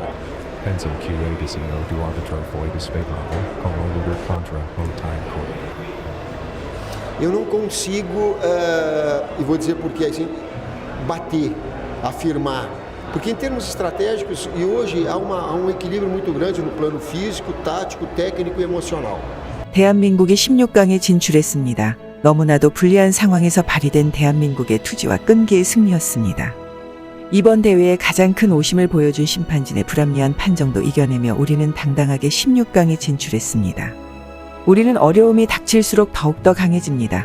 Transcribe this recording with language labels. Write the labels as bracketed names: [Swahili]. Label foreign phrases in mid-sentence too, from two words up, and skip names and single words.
[Portuguese] Pensa que a decisão do árbitro foi desfavorável com o luta contra o time court. Eu não consigo, e vou dizer por quê, assim, bater, afirmar. Porque em termos estratégicos, e hoje há um equilíbrio muito grande no plano físico, tático, técnico e emocional. [Korean] 대한민국이 16강에 진출했습니다. 너무나도 불리한 상황에서 발휘된 대한민국의 투지와 끈기의 승리였습니다. 이번 대회에 가장 큰 오심을 보여준 심판진의 불합리한 판정도 이겨내며 우리는 당당하게 16강에 진출했습니다. 우리는 어려움이 닥칠수록 더욱더 강해집니다.